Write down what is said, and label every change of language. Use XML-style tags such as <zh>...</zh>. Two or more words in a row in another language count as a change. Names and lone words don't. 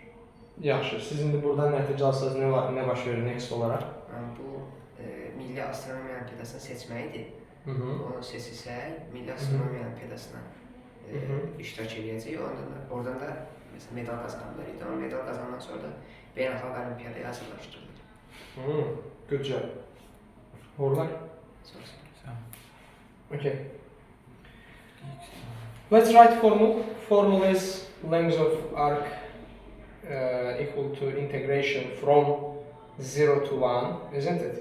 <az>Yaxşı, siz indi buradan nəticə alsanız nə baş verir next olaraq? Bu Milli Astronomiya Olimpiadasını seçməyidir. Onu seçilsək, Milli Astronomiya Olimpiadasına iştirak edəcək.</az> <tr>Oradan da mesela medal kazanırlar idi. Ama medal kazandıktan sonra da</tr> <az>beynəlxalq olimpiyadaya hazırlaşdırılır.</az> <en>Good job. Horlar? Okay. Let's write formula. Formula is length of arc equal to integration from 0 to 1, isn't it?</en>